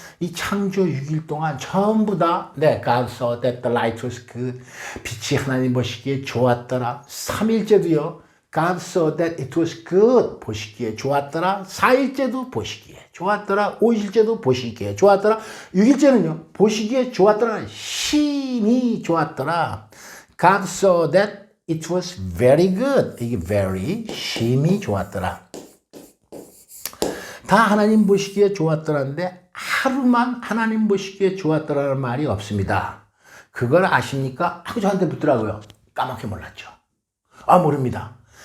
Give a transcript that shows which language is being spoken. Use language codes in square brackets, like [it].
[ko] 이 창조 6일 동안 전부 다 [en] God saw that the light was good. [ko] 빛이 하나님 보시기에 좋았더라. 3일째도요. [en] God saw that it was good. [ko] 보시기에 좋았더라. 4일째도 보시기에 좋았더라. 5일째도 보시기에 좋았더라. 6일째는요. 보시기에 좋았더라. 심히 좋았더라. [en] God saw that it was very good. [ko] 이게 very, 심히 좋았더라. 다 하나님 보시기에 좋았더라는데 하루만 하나님 보시기에 좋았더라는 말이 없습니다. 그걸 아십니까? 하고 저한테 묻더라고요. 까맣게 몰랐죠. 모릅니다.